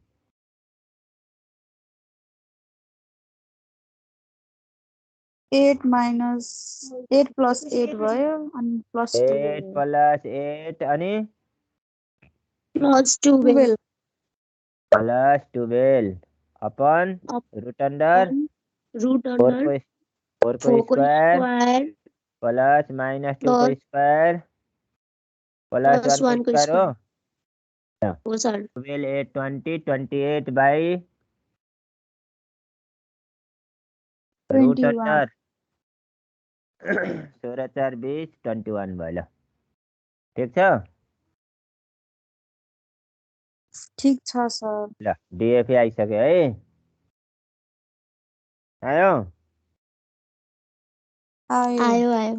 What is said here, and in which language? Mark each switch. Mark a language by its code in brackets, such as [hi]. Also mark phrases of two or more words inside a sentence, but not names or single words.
[ne] 8 माइनस 8 प्लस 8 भयो अनि प्लस 2 8 प्लस 8 अनि प्लस 12 प्लस 12 अपन [en] root under [ne] रूट 4 अंडर को 4 को स्क्वायर स्क्वायर प्लस माइनस 2 को प्लस स्क्वायर प्लस 1 को 1 को स्क्वायर हो। हो सर। 12 8 20 28 [en] by root [ne] 21 अंडर 16 4 20 21 भयो। ल ठिक छ। ठीक छ सर। ल डिएफए आइसक्यो है। आयो आयो आयो आयो।